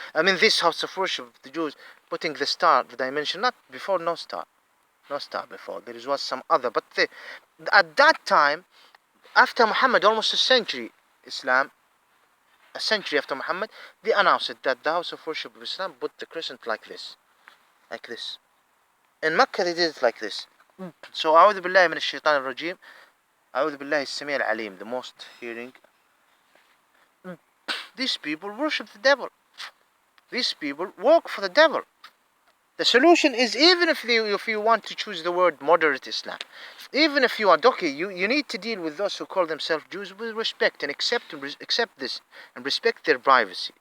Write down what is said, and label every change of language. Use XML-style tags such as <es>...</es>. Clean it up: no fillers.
<en>I mean, this house of worship, the Jews putting the star, the dimension, not before, no star before. There was some other, but at that time, after Muhammad, almost a century, Islam, a century after Muhammad, they announced that the house of worship of Islam put the crescent like this. In Mecca, they did it like this. So,</en> <ar>أعوذ بالله من الشيطان الرجيم, أعوذ بالله السميع العليم,</ar> <en>the most hearing. These people worship the devil. These people work for the devil. The solution is, even if you want to choose the word moderate Islam, even if you are okay, you need to deal with those who call themselves Jews with respect and accept this and respect their privacy.</en>